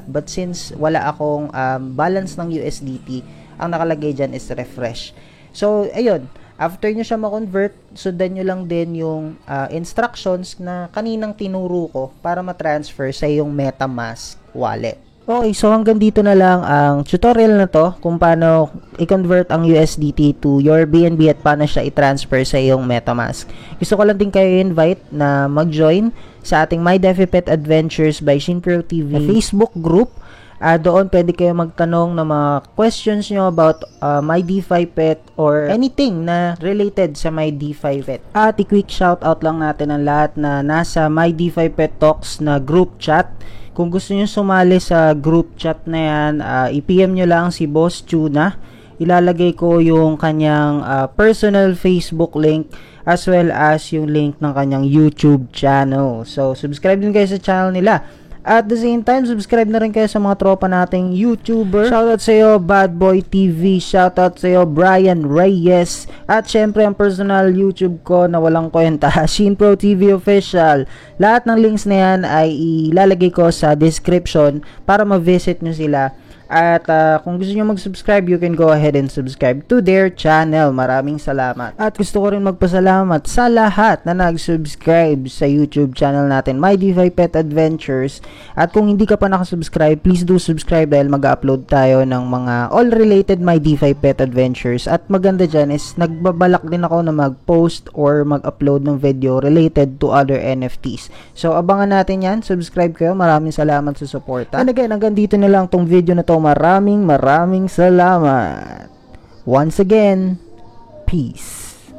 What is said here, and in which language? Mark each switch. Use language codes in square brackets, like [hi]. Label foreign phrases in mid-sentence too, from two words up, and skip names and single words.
[tl] But since wala akong balance ng USDT, ang nakalagay dyan is refresh. So, ayun. After nyo siya ma-convert, sundan nyo lang din yung instructions na kaninang tinuro ko para ma-transfer sa yung MetaMask wallet. Okay, so hanggang dito na lang ang tutorial na to kung paano i-convert ang USDT [en] to your [tl] BNB at paano siya i-transfer sa iyong MetaMask. Gusto ko lang din kayo invite na mag-join sa ating My DeFi Pet Adventures by Shinpro TV Facebook group. Doon pwede kayo magtanong ng mga questions nyo about My DeFi Pet [en] or anything [tl] na related sa My DeFi Pet. At i-quick shoutout lang natin ang lahat na nasa My DeFi Pet Talks na group chat. Kung gusto nyo sumali sa group chat na yan, i-PM nyo lang si Boss Tuna. Ilalagay ko yung kanyang personal Facebook link [en] as well as [tl] yung link ng kanyang YouTube channel. So, subscribe din kayo sa channel nila. [en] At the same time, [tl] subscribe na rin kayo sa mga tropa nating YouTuber. Shoutout sa iyo, Bad Boy TV. Shoutout sa iyo, Brian Reyes. At syempre, ang personal YouTube ko na walang kwenta, Shinpro TV Official. Lahat ng links na yan ay ilalagay ko sa description para ma-visit nyo sila. At kung gusto nyo mag-subscribe, [en] you can go ahead and subscribe to their channel. [tl] Maraming salamat. At gusto ko rin magpasalamat sa lahat na nag-subscribe sa YouTube channel natin, My DeFi Pet Adventures. At kung hindi ka pa nakasubscribe, [en] please do subscribe [tl] dahil mag-upload tayo ng mga all-related My DeFi Pet Adventures. At maganda dyan is nagbabalak din ako na mag-post or mag-upload ng [en] video related to other NFTs. [tl] So, abangan natin yan. Subscribe kayo. Maraming salamat sa support. [en] And again, [tl] hanggang dito na lang tong video na to. Maraming salamat. [en] Once again, peace.